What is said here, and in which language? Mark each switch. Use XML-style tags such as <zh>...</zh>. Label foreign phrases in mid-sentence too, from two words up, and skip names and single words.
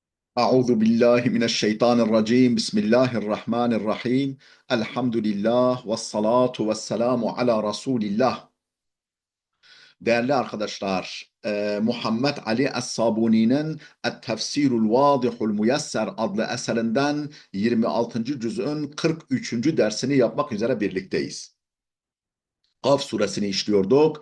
<ar>أعوذ بالله من الشيطان الرجيم بسم الله الرحمن الرحيم الحمد لله والصلاة والسلام على رسول الله.</ar> <tr>Değerli arkadaşlar, Muhammed Ali Es-Sabuni'nin Et-Tefsirul Vadihul Muyesser adlı eserinden 26. cüz'ün 43. dersini yapmak üzere birlikteyiz. Kaf suresini işliyorduk.</tr>